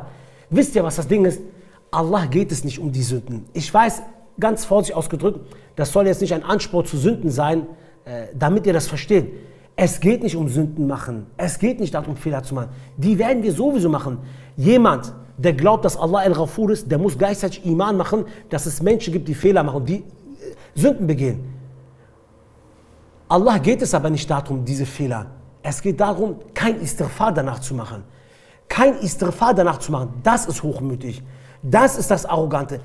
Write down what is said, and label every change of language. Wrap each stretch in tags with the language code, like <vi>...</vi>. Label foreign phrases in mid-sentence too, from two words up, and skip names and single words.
<de>Wisst ihr, was das Ding ist? Allah geht es nicht um die Sünden. Ich weiß, ganz vorsichtig ausgedrückt, das soll jetzt nicht ein Anspruch zu Sünden sein, damit ihr das versteht. Es geht nicht um Sünden machen. Es geht nicht darum, Fehler zu machen. Die werden wir sowieso machen. Jemand, der glaubt, dass Allah al-Ghafur ist, der muss gleichzeitig Iman machen, dass es Menschen gibt, die Fehler machen, die Sünden begehen. Allah geht es aber nicht darum, diese Fehler. Es geht darum, kein Istighfar danach zu machen. Kein Istighfar danach zu machen, das ist hochmütig. Das ist das Arrogante.</de>